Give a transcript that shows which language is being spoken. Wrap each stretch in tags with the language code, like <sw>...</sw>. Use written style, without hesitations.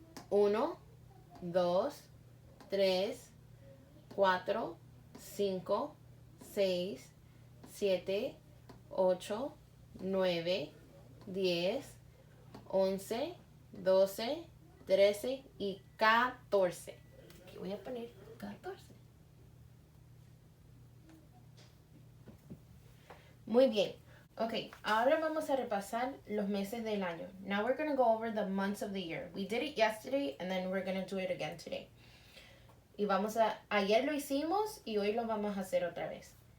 <es>1, 2, 3, 4, 5, 6, 7, 8, 9, 10, 11, 12, 13 y 14. Aquí voy a poner 14. Muy bien. Okay, ahora vamos a repasar los meses del año.</es> <en>Now we're going to go over the months of the year. We did it yesterday and then we're going to do it again today.</en> <es>Y ayer lo hicimos y hoy lo vamos a hacer otra vez.</es>